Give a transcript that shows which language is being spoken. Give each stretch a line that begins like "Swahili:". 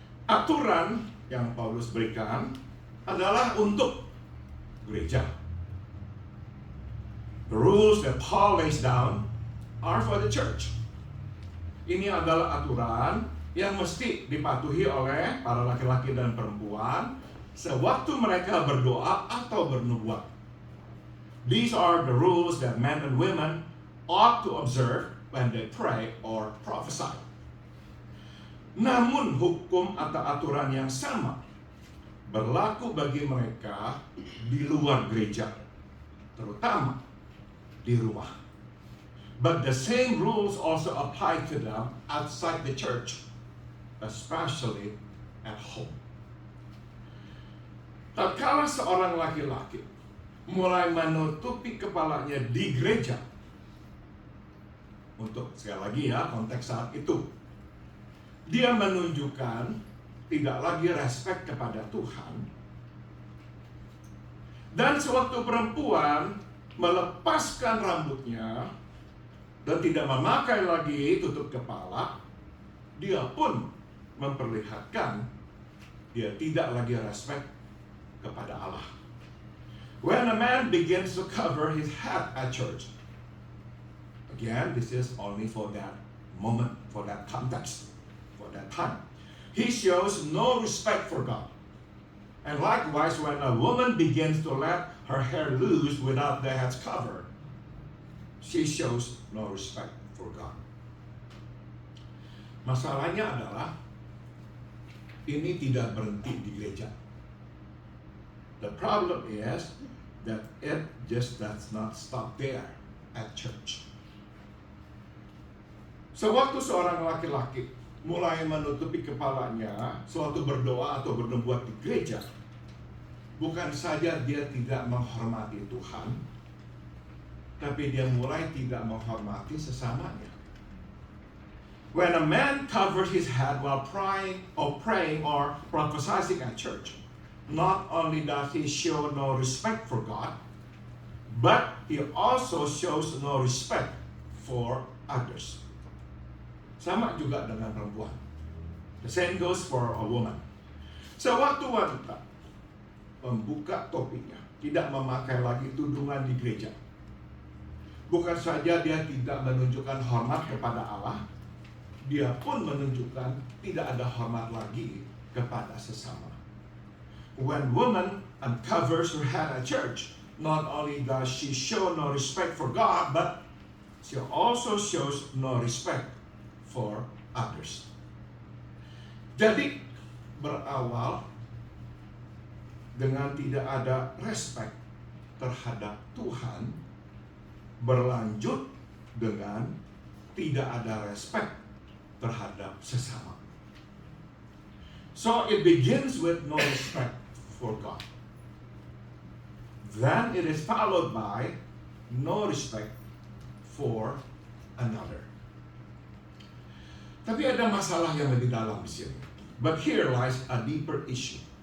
Indonesian: Aturan yang Paulus berikan adalah untuk gereja.
English: The rules that Paul lays down are for the church.
Indonesian: Ini adalah aturan yang mesti dipatuhi oleh para laki-laki dan perempuan sewaktu mereka berdoa atau bernubuat.
English: These are the rules that men and women ought to observe when they pray or prophesy.
Indonesian: Namun hukum atau aturan yang sama berlaku bagi mereka di luar gereja, terutama di rumah.
English: But the same rules also apply to them outside the church, especially at home.
Indonesian: Tatkala seorang laki-laki mulai menutupi kepalanya di gereja, untuk sekali lagi ya konteks saat itu, dia menunjukkan tidak lagi respek kepada Tuhan. Dan sewaktu perempuan melepaskan rambutnya dan tidak memakai lagi tutup kepala, dia pun memperlihatkan dia tidak lagi respek kepada Allah.
English: When a man begins to cover his head at church, again, this is only for that moment, for that context, for that time. He shows no respect for God. And likewise, when a woman begins to let her hair loose without the head covered, she shows no respect for God.
Indonesian: Masalahnya adalah ini tidak berhenti di gereja.
English: The problem is that it just does not stop there at church.
Indonesian: Sewaktu seorang laki-laki mulai menutupi kepalanya sewaktu berdoa atau bernubuat di gereja, bukan saja dia tidak menghormati Tuhan, tapi dia mulai tidak menghormati sesamanya.
English: When a man covers his head while praying or prophesying at church, not only does he show no respect for God, but he also shows no respect for others.
Indonesian: Sama juga dengan perempuan.
English: The same goes for a woman.
Indonesian: Sewaktu wanita membuka topinya, tidak memakai lagi tudungan di gereja, bukan saja dia tidak menunjukkan hormat kepada Allah, dia pun menunjukkan tidak ada hormat lagi kepada sesama.
English: When woman uncovers her head at church, not only does she show no respect for God, but she also shows no respect for others.
Indonesian: Jadi berawal dengan tidak ada respect terhadap Tuhan, berlanjut dengan tidak ada respect terhadap sesama.
English: So it begins with no respect for God. Then it is followed by no respect for another.
Indonesian: Tapi ada masalah yang lebih dalam di sini.
English: But here lies a deeper issue.